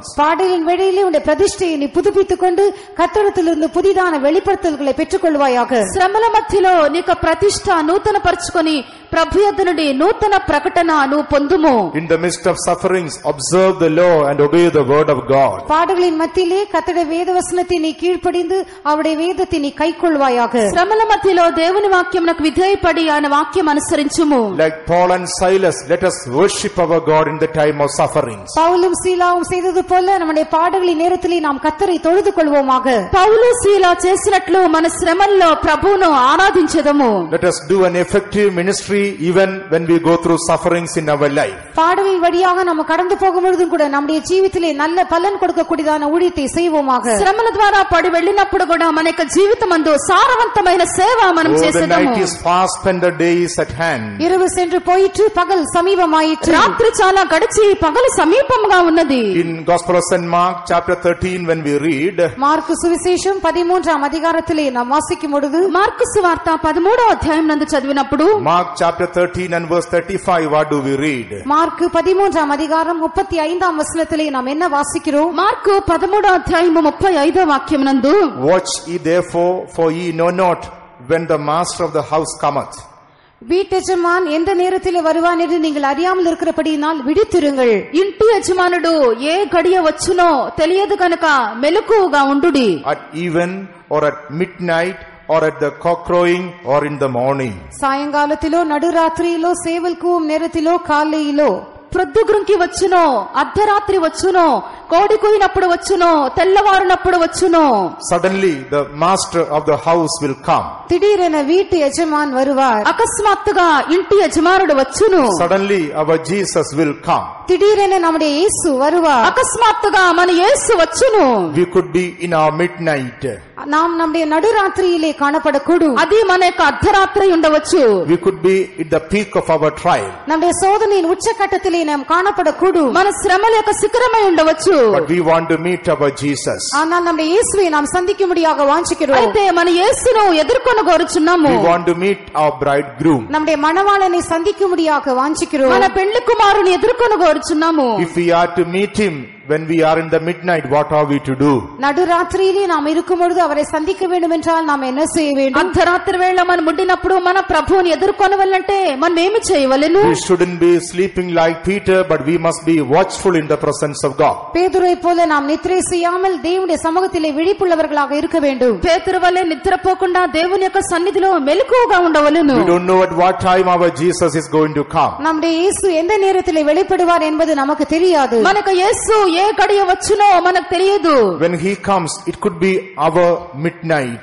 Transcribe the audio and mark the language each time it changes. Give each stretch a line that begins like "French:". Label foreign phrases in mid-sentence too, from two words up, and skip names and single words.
Tamil: பாடலின் வேளையிலே உன்னுடைய பிரதிஷ்டையை நீ புதுப்பித்துக் கொண்டு கர்த்தரிடத்திலிருந்து புதிதான வெளிப்படுத்தல்களை பெற்றுக்கொள்வாயாக.
Telugu: శ్రమల మధ్యలో నీకు ప్రతిష్ట నూతన పరచుకొని ప్రభు యొద్ద నుండి నూతన ప్రకటన నువ్వు పొందుము.
English: In the midst of sufferings, observe the law and obey the word of God.
Tamil: பாடலின் மத்தியிலே கர்த்தருடைய வேத வசனத்தை நீ கீழ்ப்படிந்து அவருடைய வேதத்தை நீ கைக்கொள்வாயாக.
Telugu: శ్రమల మధ్యలో దేవుని వాక్యమునకు విధేయపడి ఆయన వాక్యం అనుసరించుము.
English: Like Paul and Silas, let us worship our God in the time of sufferings.
Tamil: பவுலும் சீலாவும் செய்தது போல நம்முடைய பாடலின் நேரத்திலே நாம் கர்த்தரை தொழுது கொள்வோமாக.
Telugu: పౌలు సీలా చేసినట్లు మన శ్రమల్లో ప్రభువును ఆరాధించెదము.
English: Let us do an effective ministry even when we go through sufferings in our life.
Tamil: பாடலின் வழியாக நாம் கடந்து போகும்பொழுதும் கூட நம்முடைய ஜீவிதத்திலே நல்ல பலன் கொடுக்கக்கூடியதான ஊழியத்தை செய்வோமாக.
Telugu: శ్రమల ద్వారా పడి వెళ్ళినప్పుడు కూడా మన యొక్క జీవితమందు సారవంతమైన సేవ మనం
English: The
Telugu: చేసేదము.
English: night is fast and the day is at hand.
Tamil: இரவு சென்று போயிற்று, பகல் சமீபமாயிற்று.
Telugu: రాత్రి చాలా గడిచి పగలు సమీపంగా ఉన్నది.
English: In Gospel of St. Mark chapter 13 when we read,
Telugu: మార్కు సువిశేషం
Tamil: 13ஆம் அதிகாரத்திலே நாம் வாசிக்கும் பொழுது,
Telugu: మార్కు సువార్త 13వ అధ్యాయం నందు చదివినప్పుడు
English: Mark chapter 13 and verse 35, what do we read?
Tamil: మార్కు 13ஆம் அதிகாரம் 35ஆம் வசனத்திலே நாம் என்ன வாசிக்கிறோம்?
Telugu: మార్కు 13వ అధ్యాయము 35వ వాక్యం నందు,
English: Watch ye therefore, for ye know not when the master of the house cometh.
Tamil: வீட்டெஜமான் எந்த நேரத்திலே வருவான் என்று நீங்கள் அறியாமல் இருக்கிறபடியினால் விழித்திருங்கள்.
Telugu: ఇంటి యజమానుడు ఏ గడియ వచ్చునో తెలియదు కనుక మెలకువగా ఉండుడి.
English: At even or at midnight or at the cock crowing or in the morning.
Tamil: சாயங்காலத்திலோ நடுராத்திரியிலோ சேவல் கூவும் நேரத்திலோ காலையிலோ.
Telugu: ప్రొద్దుగురుంకి వచ్చును, అర్ధరాత్రి వచ్చును, కోడి కూయినప్పుడు వచ్చును, తెల్లవారునప్పుడు వచ్చును.
English: Suddenly the master of the house will come.
Tamil: திடீரென வீட்டு எஜமான் வருவார்.
Telugu: అకస్మాత్తుగా ఇంటి యజమానుడు వచ్చును.
English: Suddenly our Jesus will come.
Tamil: திடீரென நம்முடைய இயேசு வருவார்.
Telugu: అకస్మాత్తుగా మన యేసు వచ్చును.
English: We could be in our midnight.
Tamil: நாம் நம்முடைய நடுராத்திரியிலே காணப்படக்கூடும்.
Telugu: అది మన యొక్క అర్ధరాత్రి ఉండవచ్చు.
English: We could be at the peak of our trial.
Tamil: நம்முடைய சோதனையின் உச்சகட்டத்திலே நாம் காணப்படக்கூடும்.
Telugu: మన శ్రమల యొక్క శిఖరమై ఉండవచ్చు.
English: But we want to meet our Jesus.
Tamil: ஆனால் நம்முடைய இயேசுவை நாம் சந்திக்கும்படியாக வாஞ்சிக்கிறோம்.
Telugu: అయితే మన యేసును ఎదుర్కొని కోరుచున్నాము.
English: We want to meet our bridegroom.
Tamil: நம்முடைய மணவாளனை சந்திக்கும்படியாக வாஞ்சிக்கிறோம்.
Telugu: మన పెళ్లి కుమారుని ఎదుర్కొని కోరుచున్నాము.
English: If we are to meet him when we are in the midnight, what are we to do?
Tamil: நடுராத்திரியிலே நாம் இருக்கும் பொழுது அவரை சந்திக்க வேண்டும் என்றால் நாம் என்ன செய்ய வேண்டும்?
Telugu: అర్ధరాత్రి వేళ మనం ఉండినప్పుడు మన ప్రభువుని ఎదుర్కొనవల్లంటే మనం ఏమి చేయవలెను?
English: We shouldn't be sleeping like Peter, but we must be watchful in the presence of God.
Tamil: பேதுருவை போல நாம் நித்திரை செய்யாமல் தேவனுடைய சமூகத்திலே விழிப்புள்ளவர்களாக இருக்க வேண்டும்.
Telugu: పేతురు వలె నిద్రపోకుండా దేవుని యొక్క సన్నిధిలో మెలకువగా ఉండవలెను.
English: We don't know at what time our Jesus is going to come.
Tamil: நம்முடைய இயேசு எந்த நேரத்திலே வெளிப்படுவார் என்பது நமக்கு தெரியாது.
Telugu: మనకు యేసు ఏ గడియ వచ్చునో మనకు తెలియదు.
English: When he comes, it could be our midnight.